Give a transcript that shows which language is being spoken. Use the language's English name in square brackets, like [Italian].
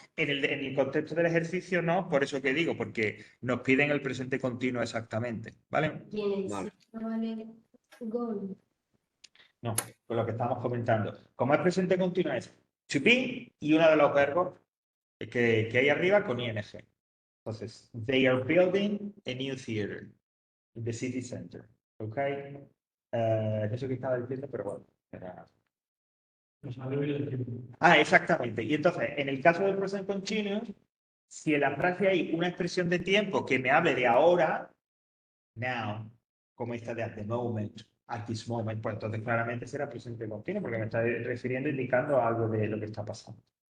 [Spanish] En el contexto del ejercicio no, por eso que digo, porque nos piden el presente continuo exactamente, ¿vale? ¿Y en el Vale. sí vale going? No, con lo que estamos comentando. Como es presente continuo es to be y uno de los verbos que hay arriba con ing. [English] Entonces, they are building a new theater in the city center. [Spanish] ¿Ok? Eso que estaba diciendo, pero bueno. Nos ha bebido el tiempo. Exactamente. Y entonces, en el caso del present continuous, si en la frase hay una expresión de tiempo que me hable de ahora, now, como esta de [English] at the moment, at this moment, [Spanish] pues entonces claramente será presente continuo porque me está refiriendo, indicando algo de lo que está pasando.